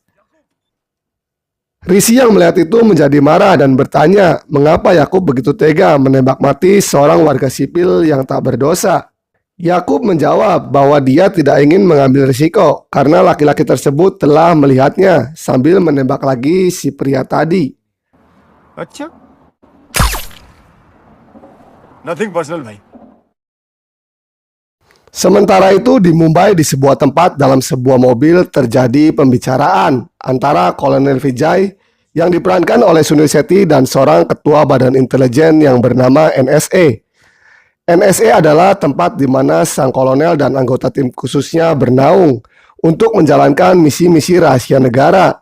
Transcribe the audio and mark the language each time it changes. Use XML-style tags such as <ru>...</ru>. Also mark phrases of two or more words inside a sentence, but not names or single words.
<id>Rishi yang melihat itu menjadi marah dan bertanya mengapa Yakub begitu tega menembak mati seorang warga sipil yang tak berdosa. Yakub menjawab bahwa dia tidak ingin mengambil risiko karena laki-laki tersebut telah melihatnya sambil menembak lagi si pria tadi.</id> <hi>अच्छा</hi> <en>nothing personal</en> <hi>भाई.</hi> <id>Sementara itu di Mumbai di sebuah tempat dalam sebuah mobil terjadi pembicaraan antara Kolonel Vijay yang diperankan oleh Sunil Shetty dan seorang ketua badan intelijen yang bernama NSA. NSA adalah tempat di mana sang kolonel dan anggota tim khususnya bernaung untuk menjalankan misi-misi rahasia negara.</id>